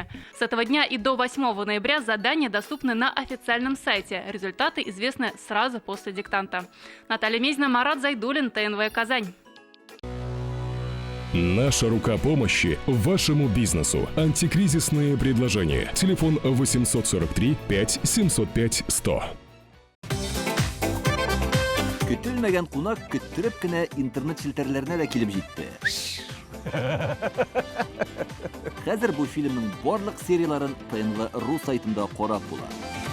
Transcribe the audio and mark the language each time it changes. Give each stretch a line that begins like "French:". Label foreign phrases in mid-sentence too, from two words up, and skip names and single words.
Russian: С этого дня и до 8 ноября задания доступны на официальном сайте. Результаты известны сразу после диктанта. Наталья Мезина, Марат Зайдуллин, ТНВ Казань. Наша рука помощи вашему бизнесу. Антикризисные предложения. Телефон 843 5 705 100.
Tatar: Көтелмәгән кунак көттүреп кенә интернет челтәрләренә дә килеп җитте. Хәзер бу фильмның барлык серияларын ТНВ.ру сайтында карап була.